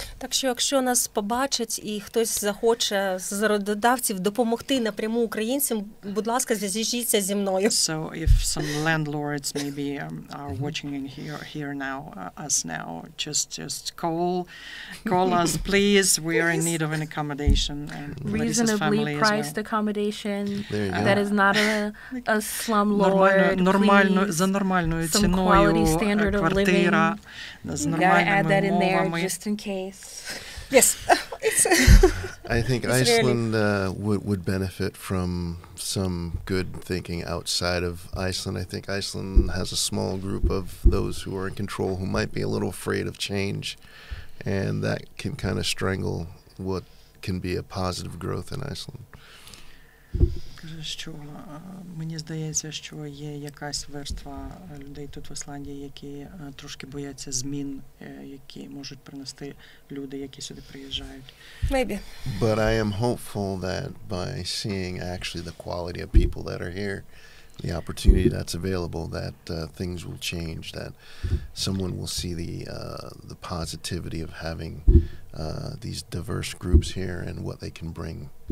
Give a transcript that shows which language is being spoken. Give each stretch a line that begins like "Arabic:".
Ukrainian: Так що, якщо нас побачать і хтось захоче з роботодавців допомогти напряму українцям, будь ласка, зв'яжіться зі мною.
English: So, if some landlords maybe are watching in here now, us now, just call us, please. We are in need of an accommodation. And reasonably priced accommodation that is not a slumlord.
Ukrainian: За нормальною ціною квартира з нормальними умовами.
English: Just in case. Yes. I think Iceland would benefit from some good thinking outside of Iceland. I think Iceland has a small group of those who are in control who might be a little afraid of change, and that can kind of strangle what can be a positive growth in Iceland.
Ukrainian: Каже, що мені здається, що є якась верства людей тут в Ісландії, які трошки бояться змін, які можуть принести люди, які сюди приїжджають.
English: Maybe. But I am hopeful that by seeing actually the quality of people that are here, the opportunity that's available, that things will change, that someone will see the positivity of having these diverse groups here and what they can bring.